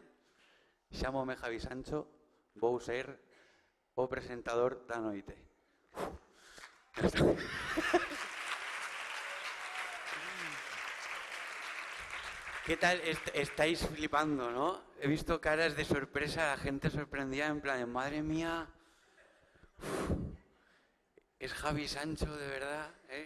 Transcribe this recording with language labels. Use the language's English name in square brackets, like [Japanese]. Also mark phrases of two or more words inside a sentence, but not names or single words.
[Galician] Chámome Javi Sancho, vou ser o presentador da noite. [Spanish] ¿Qué tal? Estáis flipando, ¿no? He visto caras de sorpresa, la gente sorprendida en plan, madre mía, es Javi Sancho de verdad, ¿eh?